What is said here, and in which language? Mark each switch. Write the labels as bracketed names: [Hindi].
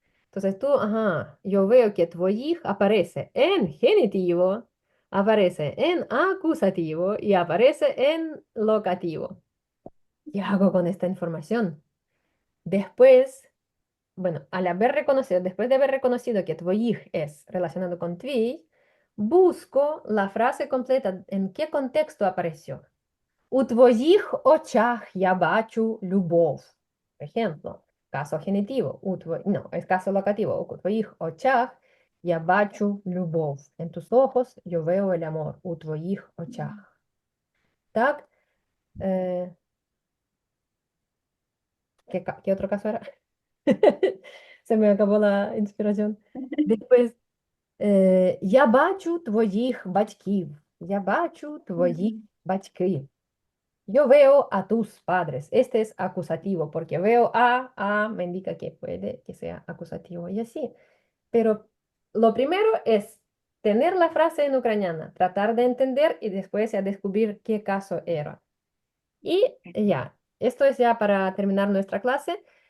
[Spanish] Entonces tú, yo veo que tvojih aparece en genitivo, aparece en acusativo y aparece en locativo. ¿Qué hago con esta información? Después, bueno, después de haber reconocido que tvojih es relacionado con tvi, busco la frase completa en qué contexto apareció. [Ukrainian] У твоїх очах я бачу любов. [Spanish] Por ejemplo, caso genitivo. No, es caso locativo. [Ukrainian] У твоїх очах я бачу любов. [Spanish] En tus ojos yo veo el amor. [Ukrainian] У твоїх очах. Так? [Spanish] Eh, ¿qué otro caso era? Se me acabó la inspiración. [Ukrainian] Después, я бачу твоїх батьків. Я бачу твоїх батьків. [Spanish] Yo veo a tus padres. Este es acusativo porque veo me indica que puede que sea acusativo y así. Pero lo primero es tener la frase en ucraniana, tratar de entender y después ya descubrir qué caso era. Y ya, esto es ya para terminar nuestra clase.